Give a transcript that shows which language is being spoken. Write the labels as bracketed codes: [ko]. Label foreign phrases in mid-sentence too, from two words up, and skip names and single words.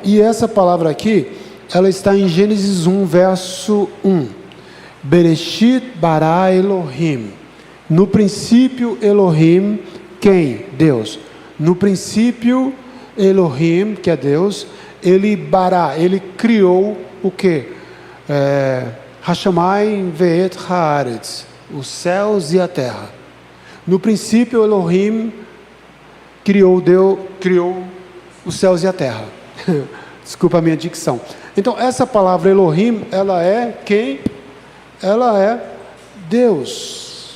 [pt] E essa palavra aqui, ela está em Gênesis 1, verso 1. [he] בראשית ברא אלהים. [pt] No princípio, Elohim, quem? Deus. No princípio, Elohim, que é Deus, ele bara, ele criou o quê? [he] השמים ואת הארץ, [pt] os céus e a terra. No princípio, Elohim criou os céus e a terra. Desculpa a minha dicção. Então, essa palavra Elohim, ela é quem? Ela é Deus.